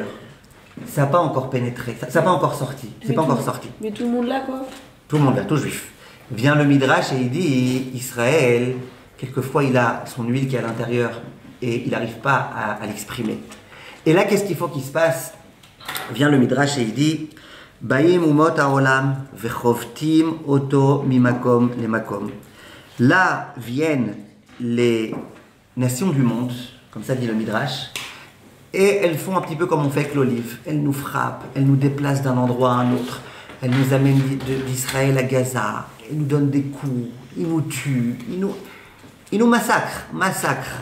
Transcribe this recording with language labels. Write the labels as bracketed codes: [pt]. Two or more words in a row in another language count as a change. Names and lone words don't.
[fr] Ça n'a pas encore pénétré, ça n'a pas encore sorti. C'est pas encore sorti. Mais tout le monde là, quoi. Tout le monde là, tout juif. Vient le Midrash et il dit Israël, quelquefois il a son huile qui est à l'intérieur et il n'arrive pas à l'exprimer. Et là, qu'est-ce qu'il faut qu'il se passe? Vient le Midrash et il dit [he] באים אומות העולם וחובטים אותו ממקום למקום. [fr] Là viennent les nations du monde, comme ça dit le Midrash, et elles font un petit peu comme on fait avec l'olive. Elles nous frappent, elles nous déplacent d'un endroit à un autre. Elles nous amènent d'Israël à Gaza. Elles nous donnent des coups, ils nous tuent, ils nous massacrent.